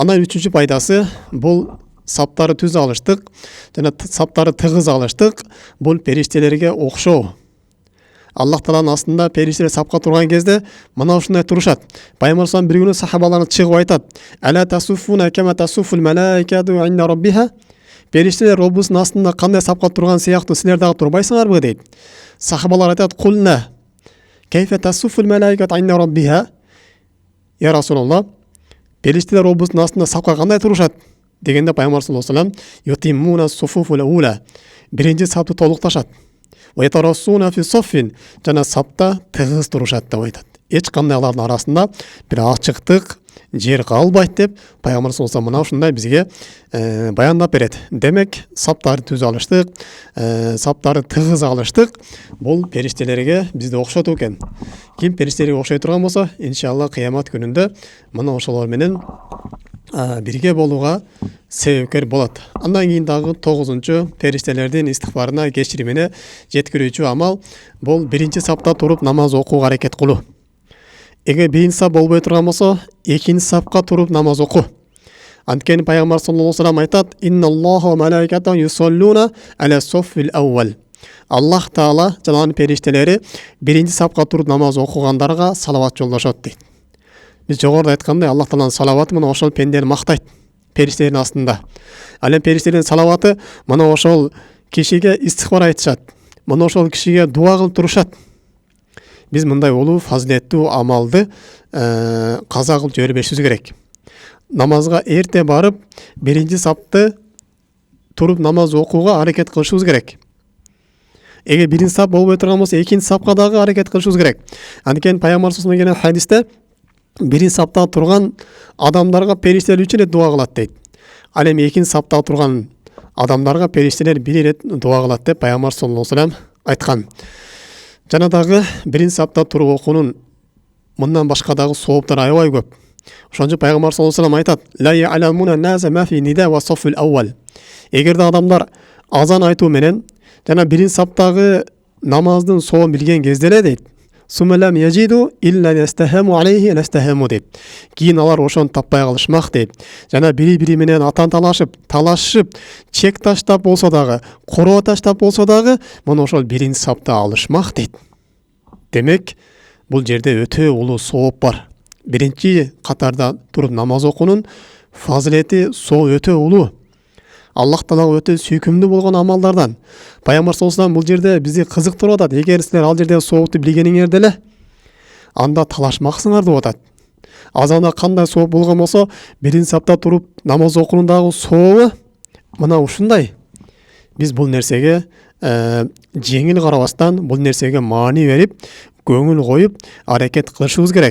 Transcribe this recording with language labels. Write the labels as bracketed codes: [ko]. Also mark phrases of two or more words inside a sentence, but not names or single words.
[ky] Андан үчүнчү пайдасы, бул саптары түз алыштык жана саптары тыгыз алыштык. Бул периштелерге окшоо. Аллах Тааланын астында периштелер сапка турган кезде мына ушундай турушат. Пайгамбар салам бир күнү сахабаларына чыгып айтат: [ar] "ألا تصفون كما تصف الملائكة عند ربها?" [ky] Периштелер Роббусунун астында кандай сапка турган сыяктуу силер дагы турбайсыңарбы дейт. Сахабалар айтат: [ar] "قلنا كيف تصف الملائكة عند ربها?" يا رسول الله, [ky] периштелер Роббусунун астында сапка кандай турушат дегенде Пайгамбар [ar] صلى الله عليه وسلم: "يتمون الصفوف الأولى." [ky] Биринчи сапты толукташат. [ar] "ويتراصون في الصف." [ky] Жана сапта тыгыз турушат деп айтат. Эч кандай алардын арасында бир ачыктык жер калбайт деп Пайгамбар [ar] صلى الله عليه وسلم [ky] мына ушундай бизге баяндап берет. Демек, саптарды түз алыштык, саптарды тыгыз алыштык. Бул периштелерге бизди окшотуу экен. Ким периштелерге окшой турган болсо, иншалла кыямат күнүндө мына ошолор менен бирге болууга себепкер болот. Андан кийин дагы 9-чу периштелердин истигфарына, кечиримине жеткирүүчү амал бул биринчи сапта туруп намаз окууга аракет кылуу. Эгер биринчи сап болбой турган болсо, экинчи сапка туруп намаз окуу. [ar] Анткени Пайгамбар صلى الله عليه وسلم айтат: "إن الله وملائكته يصلون على الصف الأول." [ky] Аллах Таала жана анын периштелери биринчи сапка туруп намаз окугандарга салават жолдошот дейт. Биз жогоруда айткандай, Аллах Тааланын салаваты мына ошол пендени мактайт периштелердин астында. Ал эми периштелердин салаваты мына ошол кишиге истигфар айтышат. Мына ошол кишиге дуа кылып турушат. Биз мындай улуу фазилеттүү амалды каза кылып жибербешибиз керек. Намазга эрте барып, биринчи сапты туруп намаз окууга аракет кылышыбыз керек. Эгер биринчи сап болбой турган болсо, экинчи сапка дагы аракет кылышыбыз керек. Анткени Пайгамбар [ar] صلى الله عليه وسلم [ky] хадисте биринчи сапта турган адамдарга периштелер үч ирет дуа кылат дейт. Ал эми экинчи сапта турган адамдарга периштелер бир ирет дуа кылат деп Пайгамбар [ar] صلى الله عليه وسلم [ky] айткан. Жана дагы биринчи сапта туруп окуунун мындан башка дагы сооптары аябай көп. Ошон үчүн [ar] Пайгамбар صلى الله عليه وسلم айтат: "لو يعلم الناس ما في النداء والصف الأول." [ky] Эгерде адамдар азан айтуу менен жана биринчи саптагы намаздын соон билген кезде эле дейт, [ar] "ثم لم يجدوا إلا يستهموا عليه لاستهموا" [ky] дейт. Кийин алар ошону таппай калышмак дейт. Жана бири-бири менен атан талашып, чек таштап болсо дагы, короо таштап болсо дагы, мына ошол биринчи сапты алышмак дейт. Демек, бул жерде өтө улуу сооп бар. Биринчи катарда туруп намаз окуунун фазилети өтө улуу. Аллах Таалага өтө сүйкүмдүү болгон амалдардан. Пайгамбар [ar] صلى الله عليه وسلم [ky] бул жерде бизди кызыктырып атат. Эгер силер ал жерде соопту билгениңерде эле, анда талашмаксыңар деп атат. Азанда кандай сооп болгон болсо, биринчи сапта туруп намаз окуунун дагы сообу мына ушундай. Биз бул нерсеге жеңил карабастан, бул нерсеге маани берип, көңүл коюп, аракет кылышыбыз керек.